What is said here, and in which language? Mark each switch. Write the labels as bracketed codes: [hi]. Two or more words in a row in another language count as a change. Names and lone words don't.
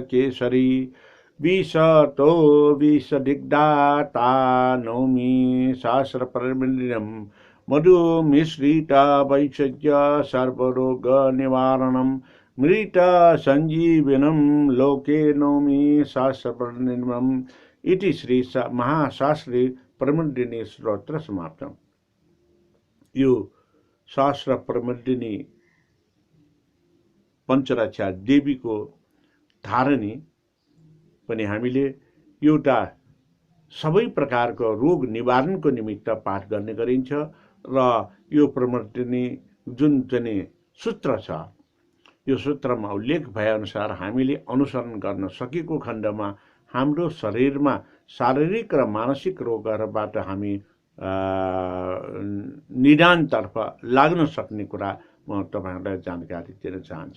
[sa] केसरी विशतो विषदिग्धाता नौमी शास्त्रप्रविन्दं मधुमिश्रिता वैषज्य सर्वरोग निवारणं मृत संजीवनं लोके नौमी शास्त्रप्रविन्दम् इति श्री महाशास्त्रे प्रमण्डिनी स्तोत्र समाप्तम्। [ne] यो शास्त्र प्रमण्डिनी पञ्चरक्षा देवीको धारणी पनि हामीले एउटा सबै प्रकारको रोग निवारणको निमित्त पाठ गर्ने गरिन्छ र यो प्रमण्डिनी जुन चाहिँ सूत्र छ यो सूत्रमा उल्लेख भए अनुसार हामीले अनुसरण गर्न सकेको खण्डमा हाम्रो शरीरमा शारीरिक र मानसिक रोगहरूबाट हामी निदानतर्फ लाग्न सक्ने कुरा म तपाईहरुलाई जानकारी दिन चाहन्छु।